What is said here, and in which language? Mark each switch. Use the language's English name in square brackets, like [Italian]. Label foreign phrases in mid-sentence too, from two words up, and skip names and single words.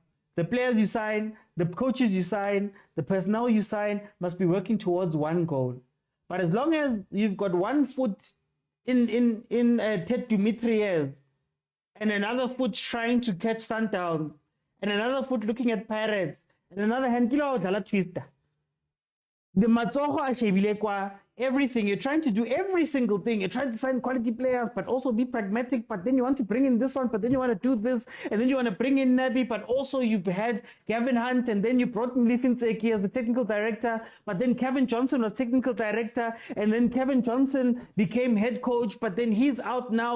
[English] The players you sign, the coaches you sign, the personnel you sign must be working towards one goal. But as long as you've got one foot in Ted Dimitriyev and another foot trying to catch Sundowns and another foot looking at Pirates and another hand, twister. [Southern Sotho] The matsoho a shebile kwa everything. [English] You're trying to do every single thing. You're trying to sign quality players, but also be pragmatic. But then you want to bring in this one, but then you want to do this, and then you want to bring in Nabi, but also you had Gavin Hunt, and then you brought in Lifinseki as the technical director, but then Kevin Johnson was technical director, and then Kevin Johnson became head coach, but then he's out now.